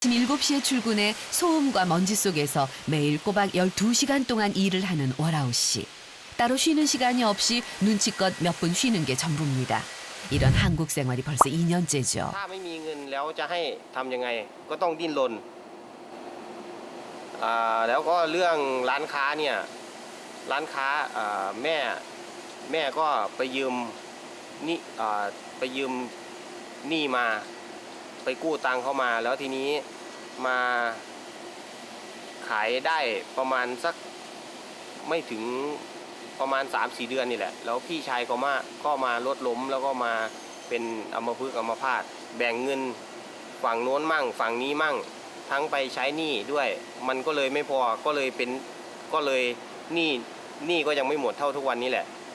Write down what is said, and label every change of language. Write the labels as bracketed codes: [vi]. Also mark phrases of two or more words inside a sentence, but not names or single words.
[ko] 아침 7시에 출근해 소음과 먼지 속에서 매일 꼬박 12시간 동안 일을 하는 워라우 씨. 따로 쉬는 시간이 없이 눈치껏 몇 분 쉬는 게 전부입니다. 이런 한국 생활이 벌써 2년째죠. [th] ถ้าไม่มีเงินแล้วจะให้ทำยังไงก็ต้องดิ้นรนแล้วก็เรื่องร้านค้าเนี่ยร้านค้าแม่ก็ไปยืม หนี้มาไปกู้ตังค์เข้ามาแล้วทีนี้มาขายได้ประมาณสักไม่ถึงประมาณ 3-4 เดือนนี่แหละแล้วพี่ชายก็มารถล้มแล้วก็มาเป็นอัมพฤกษ์อัมพาตแบ่งเงินฝั่งโน้นมั่งฝั่งนี้มั่งทั้งไปใช้หนี้ด้วยมันก็เลยไม่พอก็เลยหนี้ก็ยังไม่หมดเท่าทุกวันนี้แหละ